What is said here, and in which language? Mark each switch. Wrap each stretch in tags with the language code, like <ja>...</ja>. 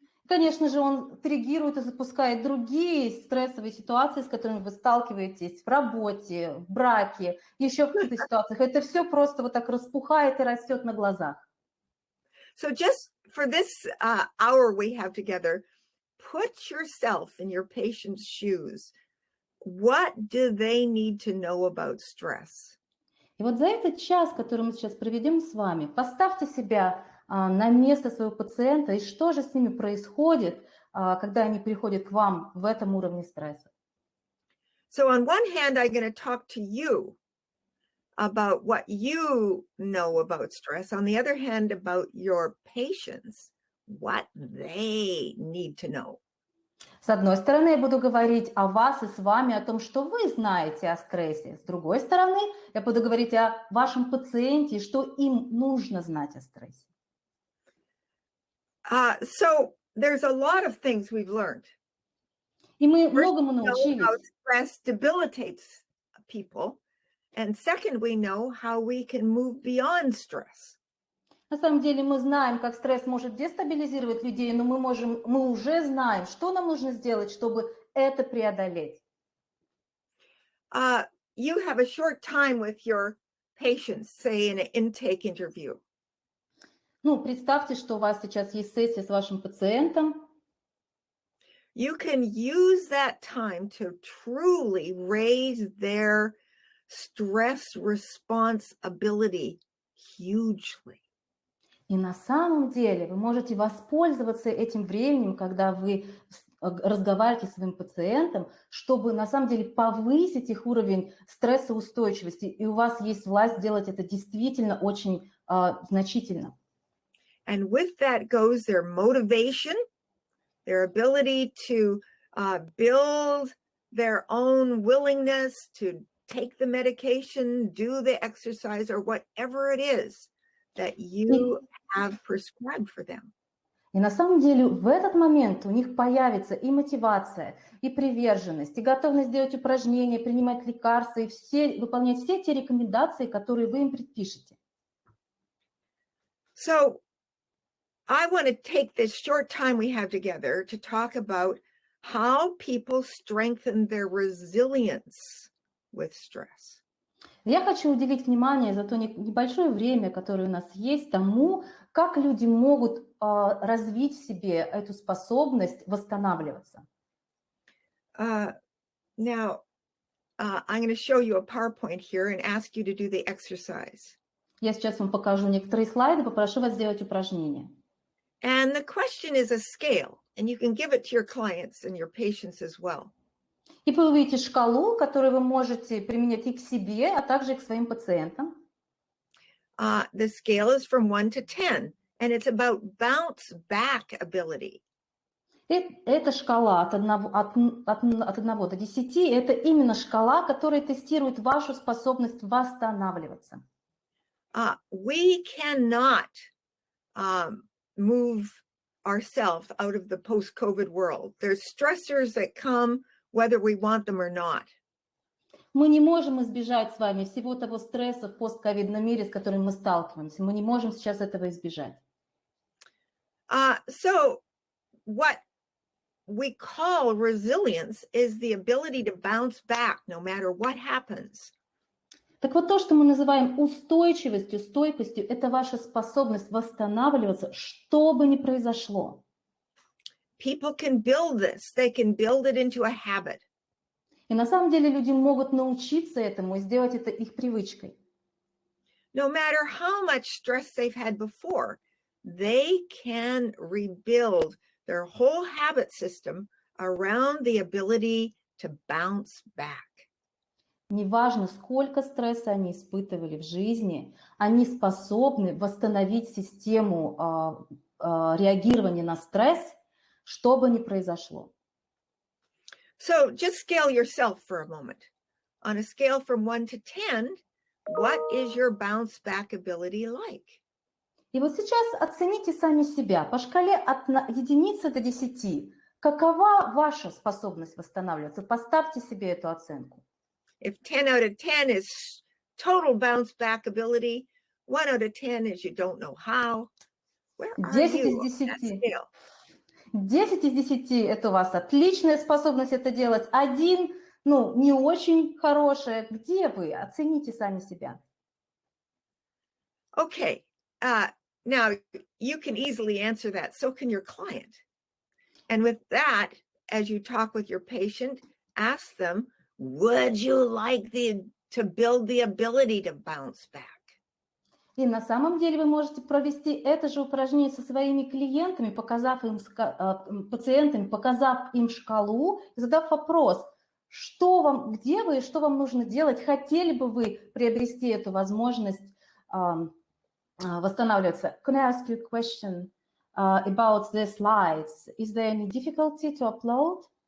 <ru>Конечно же, он триггирует и запускает другие стрессовые ситуации, с которыми вы сталкиваетесь в работе, в браке, еще в каких-то ситуациях. Это все просто вот так распухает и растет на глазах.</ru> <en>So just for this hour we have together, put yourself in your patient's shoes. What do they need to know about stress?</en> <ru>И вот за этот час, который мы сейчас проведем с вами, поставьте себя на место своего пациента, и что же с ними происходит, когда они приходят к вам в этом уровне стресса.</ru> <en>So on one hand, I'm going to talk to you about what you know about stress. On the other hand, about your patients, what they need to know.</en> <ru>С одной стороны, я буду говорить о вас и с вами, о том, что вы знаете о стрессе. С другой стороны, я буду говорить о вашем пациенте, и что им нужно знать о стрессе.</ru> <en>So there's a lot of things we've learned.</en> <ru>И мы</ru> <en>First,</en> <ru>многому</ru> <en>we know how</en> <ru>научились.</ru> <en>stress debilitates people. And second, we know how we can move beyond stress.</en> <ru>На самом деле мы знаем, как стресс может дестабилизировать людей, но мы уже знаем, что нам нужно сделать, чтобы это преодолеть.</ru> <en>You have a short time with your patients, say in an intake interview.</en> <ru>Ну, представьте, что у вас сейчас есть сессия с вашим пациентом.</ru> <en>You can use that time to truly raise their stress response ability hugely.</en> <ru>И на самом деле вы можете воспользоваться этим временем, когда вы разговариваете с своим пациентом, чтобы на самом деле повысить их уровень стрессоустойчивости. И у вас есть власть сделать это действительно очень значительно.</ru> <en>And with that goes their motivation, their ability to build their own willingness to take the medication, do the exercise, or whatever it is that you have prescribed for them.</en> <ru>И на самом деле в этот момент у них появится и мотивация, и приверженность, и готовность делать упражнения, принимать лекарства и выполнять все те рекомендации, которые вы им предпишете.</ru> <en>So I want to take this short time we have together to talk about how people strengthen their resilience with stress.</en> <ru>Я хочу уделить внимание за то небольшое время, которое у нас есть, тому, как люди могут развить в себе эту способность восстанавливаться.</ru> <en>Now, I'm going to show you a PowerPoint here and ask you to do the exercise.</en> <ru>Я сейчас вам покажу некоторые слайды, попрошу вас сделать упражнение.</ru> <en>And the question is a scale, and you can give it to your clients and your patients as well.</en> <ru>И вы увидите шкалу, которую вы можете применять и к себе, а также и к своим пациентам.</ru> <en>The scale is from 1 to 10, and it's about bounce back ability.</en> <ru>Эта шкала от 1 до 10, это именно шкала, которая тестирует вашу способность восстанавливаться.</ru> <en>We cannot move ourselves out of the post-COVID world. There's stressors that come whether we want them or not.</en> <ru>Мы не можем избежать с вами всего того стресса в постковидном мире, с которым мы сталкиваемся. Мы не можем сейчас этого избежать.</ru> <en>So what we call resilience is the ability to bounce back no matter what happens.</en> <ru>Так вот, то, что мы называем устойчивостью, стойкостью, это ваша способность восстанавливаться, что бы ни произошло.</ru> <en>People can build this. They can build it into a habit.</en> <ru>И на самом деле люди могут научиться этому и сделать это их привычкой.</ru> <en>No matter how much stress they've had before, they can rebuild their whole habit system around the ability to bounce back.</en> <ru>Неважно, сколько стресса они испытывали в жизни, они способны восстановить систему реагирования на стресс, что бы ни произошло.</ru> <en>So just scale yourself for a moment. On a scale from 1 to 10, what is your bounce back ability like?</en> <ru>И вот сейчас оцените сами себя по шкале от единицы до 10. Какова ваша способность восстанавливаться? Поставьте себе эту оценку.</ru> <en>If 10 out of 10 is total bounce back ability, 1 out of 10 is you don't know how. Where are</en> <ru>10</ru> <en>you</en> <ru>из</ru> <en>on that</en> <ru>10.</ru> <en>scale?</en> <ru>10 из 10 – это у вас отличная способность это делать. 1, ну, не очень хорошая. Где вы? Оцените сами себя.</ru> <en>Okay. Now, you can easily answer that. So can your client. And with that, as you talk with your patient, ask them, would you like to build the ability to bounce back?</en> <ru>И на самом деле вы можете провести это же упражнение со своими клиентами, показав им, пациентами, показав им шкалу, и задав вопрос, что вам, где вы и что вам нужно делать, хотели бы вы приобрести эту возможность восстанавливаться.</ru> <en>Can I ask you a question about the slides? Is there any difficulty to upload?</en>